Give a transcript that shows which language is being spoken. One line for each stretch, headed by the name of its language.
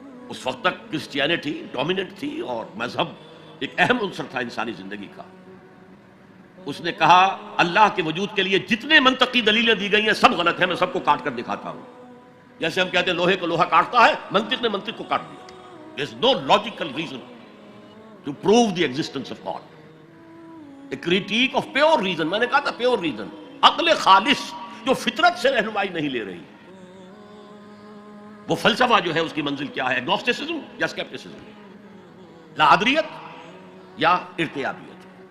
Urdu: اس وقت تک Christianity dominant تھی اور مذہب ایک اہم عنصر تھا انسانی زندگی کا. اس نے کہا اللہ کے وجود کے لیے جتنے منطقی دلیلیں دی گئی ہیں سب غلط ہیں، میں سب کو کاٹ کر دکھاتا ہوں. جیسے ہم کہتے ہیں لوہے کو لوہا کاٹتا ہے، منطق نے منطق کو کاٹ دیا.
English: There is no logical reason to prove the existence of God. A critique of pure reason.
Urdu: میں نے کہا تھا
English: pure reason،
Urdu: عقل خالص جو فطرت سے رہنمائی نہیں لے رہی. وہ فلسفہ جو ہے اس کی منزل کیا ہے؟ اگنوسٹسزم یا اسکیپٹسزم، لاعدریت یا ارتیابیت.